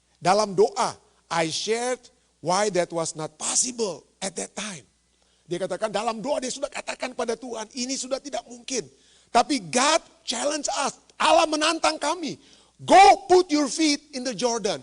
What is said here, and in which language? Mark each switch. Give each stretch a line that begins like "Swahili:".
Indonesian: Dalam doa,
English: I shared why that was not possible at that time.
Indonesian: Dia katakan dalam doa dia sudah katakan pada Tuhan, ini sudah tidak mungkin. Tapi
English: God challenge us.
Indonesian: Allah menantang kami.
English: Go put your feet in the Jordan.